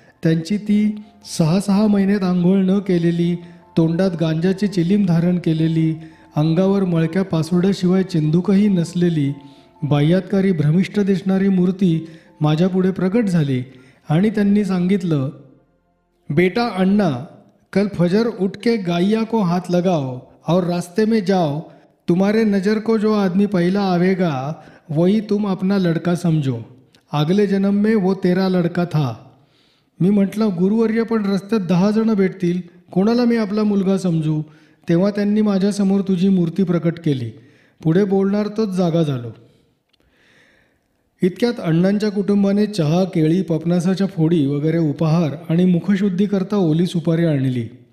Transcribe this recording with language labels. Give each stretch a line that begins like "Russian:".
Marathi: त्यांची ती 6 महिन्यात आंघोळ न केलेली, तोंडात गांजाची चिलीम धारण केलेली, अंगावर मळक्या पासोड्याशिवाय चिंधुकही नसलेली, बाह्यातकारी भ्रमिष्ठ दिसणारी मूर्ती माझ्यापुढे प्रकट झाली आणि त्यांनी सांगितलं,
Hindi: बेटा अन्ना, कल फजर उठ के गाइया को हाथ लगाओ और रास्ते में जाओ. तुम्हारे नज़र को जो आदमी पहला आवेगा वही तुम अपना लड़का समझो. अगले जन्म में वो तेरा लड़का था.
Marathi: मी म्हटलं, गुरुवर्य, पण रस्त्यात 10 जण भेटतील, कोणाला मी आपला मुलगा समजू? तेव्हा त्यांनी माझ्यासमोर तुझी मूर्ती प्रकट केली. पुढे बोलणार तोच जागा झालो. इतक्यात अण्णांच्या कुटुंबाने चहा, केळी, पपनासाच्या फोडी वगैरे उपहार आणि मुखशुद्धीकरता ओली सुपारी आणली.